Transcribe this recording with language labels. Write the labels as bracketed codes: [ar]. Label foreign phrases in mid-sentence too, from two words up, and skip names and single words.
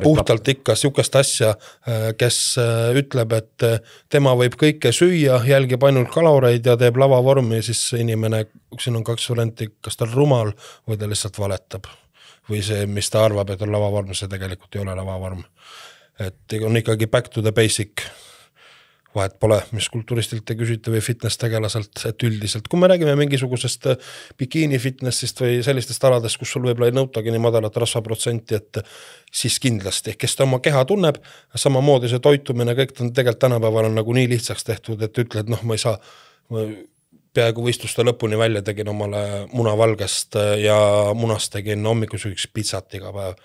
[et] Puhtalt ikka siukest asja, kes ütleb, et tema võib kõike süüa, jälgib ainult kaloreid ja teeb lavavormi, siis inimene, siin on 2 varianti, kas ta on rumal või ta lihtsalt valetab. Või see, mis ta arvab, et on lavavorm, see tegelikult ei ole lavavorm. Et on ikkagi [en] back to the basic. [et] Vahet pole, mis kulturistilt te küsite või fitness tegelaselt, et üldiselt. Kui me räägime mingisugusest bikiini fitnessist või sellistest aladest, kus sul võib-olla ei nõutagi nii madalat rasvaprotsenti, et siis kindlasti, kes ta oma keha tunneb, samamoodi see toitumine, kõik on tegelikult tänapäeval on nagu nii lihtsaks tehtud, et ütled, ma ei saa, peaaegu võistluste lõpuni välja tegin omale munavalgest ja munast tegin hommikusüks pitsat iga päev.